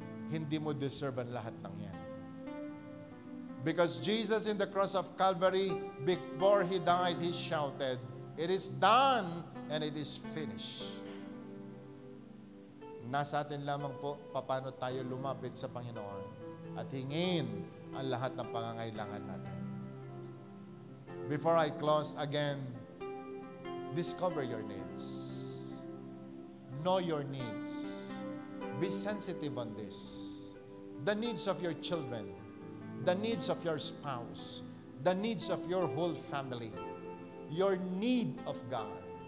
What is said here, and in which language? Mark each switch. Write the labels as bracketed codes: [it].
[tl] Hindi mo deserve ang lahat ng yan. [en] Because Jesus in the cross of Calvary, before He died, He shouted, "It is done and it is finished." [tl] Nasa atin lamang po paano tayo lumapit sa Panginoon. at hingin ang lahat ng pangangailangan natin. [en] Before I close again, discover your needs. Know your needs. Be sensitive on this. The needs of your children, the needs of your spouse, the needs of your whole family, your need of God.